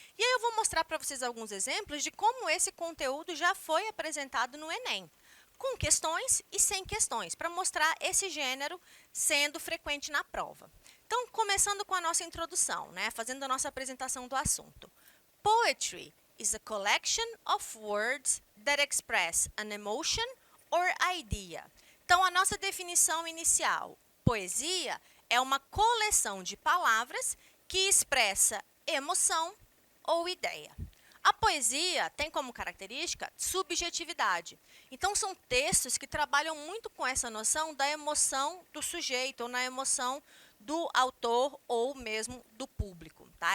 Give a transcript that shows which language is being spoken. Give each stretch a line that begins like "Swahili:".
Portuguese: E aí eu vou mostrar para vocês alguns exemplos de como esse conteúdo já foi apresentado no Enem, com questões e sem questões, para mostrar esse gênero sendo frequente na prova. Então, começando com a nossa introdução, né, fazendo a nossa apresentação do assunto.
English: Poetry is a collection of words that express an emotion or idea.
Portuguese: Então, a nossa definição inicial, poesia é uma coleção de palavras que expressa emoção ou ideia. A poesia tem como característica subjetividade. Então, são textos que trabalham muito com essa noção da emoção do sujeito, ou na emoção do autor, ou mesmo do público. Tá?